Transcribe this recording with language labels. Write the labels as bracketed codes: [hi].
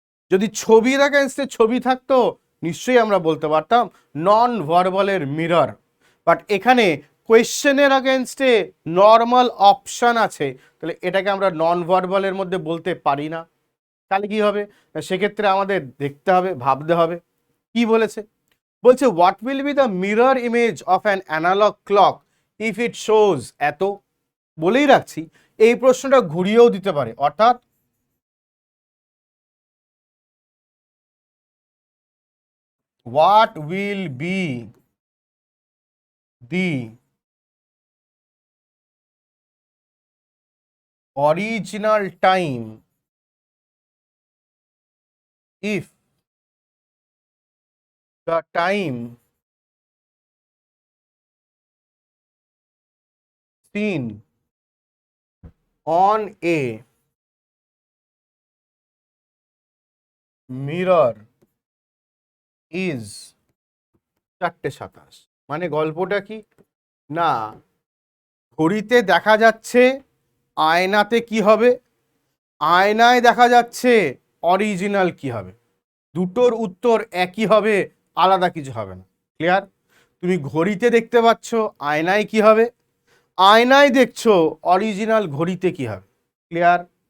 [bn] যদি ছবির এগেনস্টে ছবি থাকতো নিশ্চয়ই আমরা বলতে পারতাম নন ভার্বালের মিরর, বাট এখানে কোয়েশ্চেনের এগেনস্টে নর্মাল অপশন আছে, তাহলে এটাকে আমরা নন ভার্বালের মধ্যে বলতে পারি না। তাহলে কি হবে, সেক্ষেত্রে আমাদের দেখতে হবে ভাবতে হবে কি বলেছে। বলছে [en] What will be the mirror image of an analogue clock if it shows eight. [bn] বলেই রাখছি এই প্রশ্নটা ঘুরিয়েও দিতে পারে, অর্থাৎ [en] what will be the original time if the time seen on a mirror is 4:27। [bn] মানে গল্পটা কি না, ঘড়িতে দেখা যাচ্ছে আয়নাতে কি হবে, আয়নায় দেখা যাচ্ছে অরিজিনাল কি হবে, দুটোর উত্তর একই হবে, আলাদা কিছু হবে না। ক্লিয়ার? তুমি ঘড়িতে দেখতে পাচ্ছ আয়নায় কি হবে, আয়নায় দেখছো অরিজিনাল ঘড়িতে কি হবে। ক্লিয়ার?